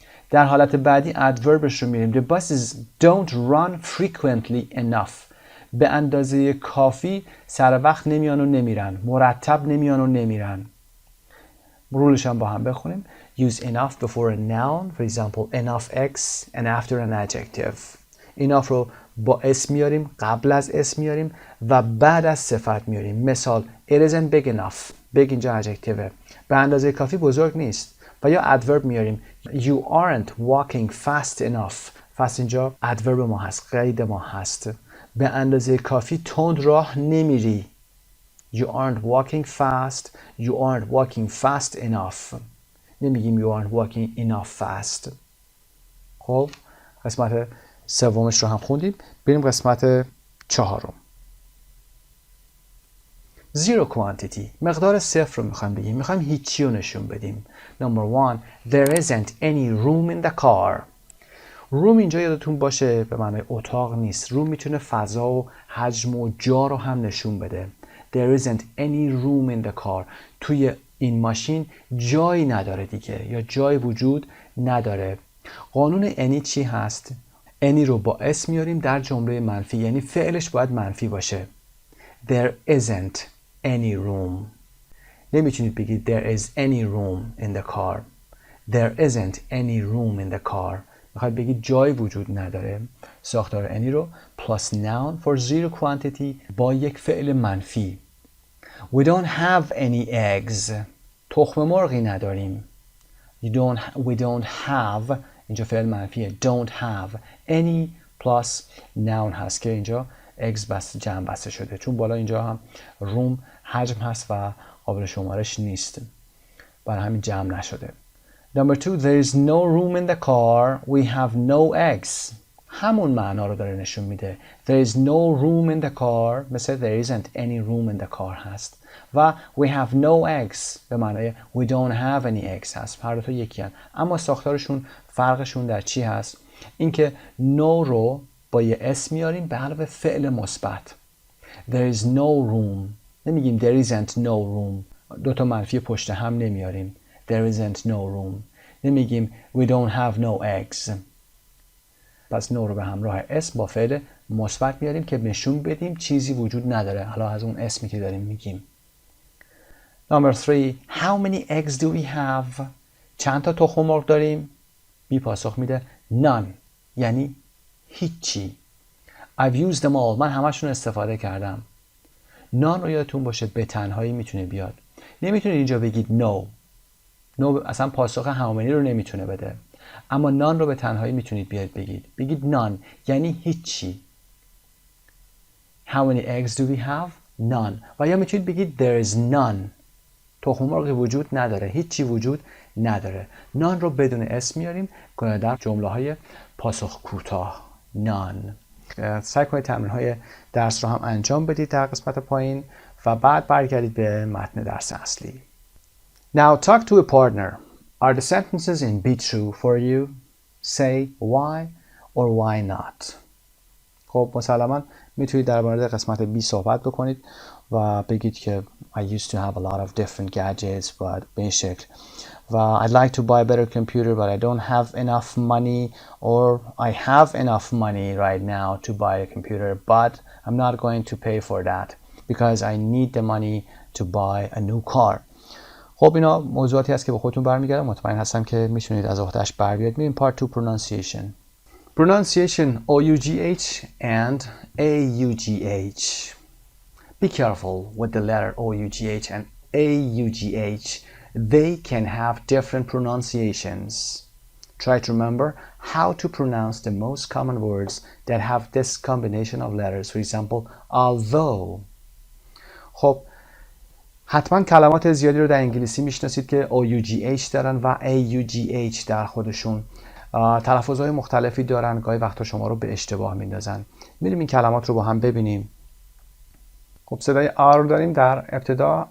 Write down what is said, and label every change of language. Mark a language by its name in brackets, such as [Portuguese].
[Persian] در حالت بعدی ادوربش رو میریم. [English] The buses don't run frequently enough. [Persian] به اندازه کافی سر وقت نمیان و نمیرن. مرتب نمیان و نمیرن. رولش هم با هم بخونیم. [English] Use enough before a noun. For example, enough X and after an adjective. [Persian] enough رو با اسم میاریم، قبل از اسم میاریم و بعد از صفت میاریم. [English] مثال It isn't big enough. big اینجا adjective. [Persian] به اندازه کافی بزرگ نیست. و یا adverb میاریم. [English] You aren't walking fast enough. [Persian] fast اینجا adverb ما هست، قید ما هست. به اندازه کافی تند راه نمیری. [English] You aren't walking fast. You aren't walking fast enough. نمیگیم you aren't walking enough fast. [Persian] خب قسمت سومش رو هم خوندیم. بریم قسمت چهارم. [English] Zero quantity. [Persian] مقدار صفر رو میخوایم بگیم. میخوایم هیچی رو نشون بدیم. [English] Number one, there isn't any room in the car. [Persian] روم اینجا یادتون باشه به معنای اتاق نیست. روم میتونه فضا و حجم و جا رو هم نشون بده. [English] There isn't any room in the car. [Persian] توی این ماشین جایی نداره دیگه یا جای وجود نداره. قانون any چی هست؟ any رو با اسم میاریم در جمله منفی، یعنی فعلش باید منفی باشه. [English] There isn't any room. [Persian] نمیتونید بگید there is any room in the car. There isn't any room in the car. میخواید بگید جای وجود نداره. ساختار any رو plus noun for zero quantity با یک فعل منفی. [English] We don't have any eggs. [Persian] تخم مرغی نداریم. [English] We don't have [Persian] اینجا فعل منفیه. Don't have any plus noun هست که اینجا eggs بس جمع بسته شده. چون بالا اینجا هم روم حجم هست و قابل شمارش نیست. برای همین جمع نشده. [English] Number two, there is no room in the car. We have no eggs. [Persian] همون معنا رو داره نشون میده. [English] There is no room in the car. مثل there isn't any room in the car هست. و we have no eggs به معنای we don't have any eggs هست. [Persian] هر دو تا یکی هست. اما ساختارشون فرقشون در چی هست؟ اینکه no رو با یه اسم میاریم به علاوه فعل مثبت. [English] There is no room. [Persian] نمیگیم [English] there isn't no room. [Persian] دو تا منفی پشت هم نمیاریم. [English] There isn't no room. [Persian] نمیگیم [English] we don't have no eggs. [Persian] پس no رو به همراه اسم با فعل مثبت میاریم که نشون بدیم چیزی وجود نداره. حالا از اون اسمی که داریم میگیم. [English] Number three, how many eggs do we have? [Persian] چند تا تخم مرغ داریم؟ بی پاسخ میده none. یعنی هیچی. [English] I've used them all. [Persian] من همشون استفاده کردم. none رو یادتون باشه به تنهایی میتونه بیاد. نمیتونید اینجا بگید no. no اصلا پاسخ how many رو نمیتونه بده. اما none رو به تنهایی میتونید بیاد بگید none یعنی هیچی. [English] How many eggs do we have? None. [Persian] و یا میتونید بگید [English] there is none. [Persian] تخم مرغی وجود نداره. هیچی وجود نداره. none رو بدون اسم میاریم در جمله های پاسخ کوتاه. [English] none. [Persian] سعی کنید تمرین های درس رو هم انجام بدید در قسمت پایین و بعد برگردید به متن درس اصلی. [English] Now talk to a partner. Are the sentences in B true for you? Say why or why not. [Persian] خب مسلما میتونید در مورد قسمت B صحبت بکنید و بگید که [English] I used to have a lot of different gadgets but [Persian] به این شکل و [English] I'd like to buy a better computer but I don't have enough money or I have enough money right now to buy a computer but I'm not going to pay for that because I need the money to buy a new car. [Persian] خب اینا موضوعاتی هست که به خودتون برمیگرده. مطمئن هستم که میتونید از عهده‌اش بر بیاید. میریم [English] part 2 pronunciation. Pronunciation O-U-G-H and A-U-G-H. Be careful with the letter O-U-G-H and A-U-G-H. They can have different pronunciations. Try to remember how to pronounce the most common words that have this combination of letters. For example, although. [Persian] خب حتما کلمات زیادی رو در انگلیسی میشناسید که O-U-G-H دارن و A-U-G-H در خودشون. تلفظهای مختلفی دارن. گاهی وقتا شما رو به اشتباه میندازن. میریم این کلمات رو با هم ببینیم. خب صدای R رو داریم در ابتدا.